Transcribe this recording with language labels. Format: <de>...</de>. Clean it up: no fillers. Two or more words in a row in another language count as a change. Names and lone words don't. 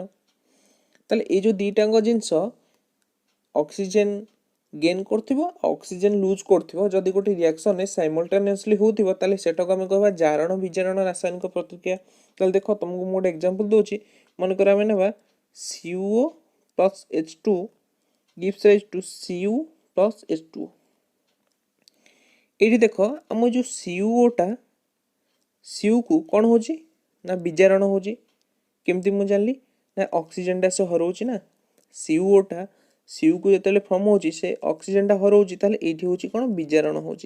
<or>ତାହେଲେ ଏଇ ଯେଉଁ ଦୁଇଟାଙ୍କ ଜିନିଷ</or> <en>oxygen gain</en> <or>କରୁଥିବ ଆଉ</or> <en>oxygen lose</en> <or>କରୁଥିବ, ଯଦି ଗୋଟେ ରିଆକ୍ସନରେ ସାଇମଲ୍ଟାନିୟସଲି ହେଉଥିବ ତାହେଲେ ସେଟାକୁ ଆମେ କହିବା ଜାରଣ ବିଜାରଣ ରାସାୟନିକ ପ୍ରତିକ୍ରିୟା। ତାହେଲେ ଦେଖ ତୁମକୁ ମୁଁ ଗୋଟେ ଏକ୍ଜାମ୍ପଲ୍ ଦେଉଛି, ମନେକର ଆମେ ନେବା</or> <en>CuO plus H2 gives rise to Cu plus H2O।</en> <or>ଏଇଠି ଦେଖ ଆମ ଯେଉଁ CuOଟା Cuକୁ କ'ଣ ହେଉଛି ନା ବିଜାରଣ ହେଉଛି। କେମିତି ମୁଁ ଜାଣିଲି ନା ଅକ୍ସିଜେନଟା ସେ ହରାଉଛି ନା, CuOଟା Cuକୁ ଯେତେବେଳେ ଫର୍ମ ହେଉଛି ସେ ଅକ୍ସିଜେନଟା ହରାଉଛି, ତାହେଲେ ଏଇଠି ହେଉଛି କ'ଣ ବିଜାରଣ ହେଉଛି।</or>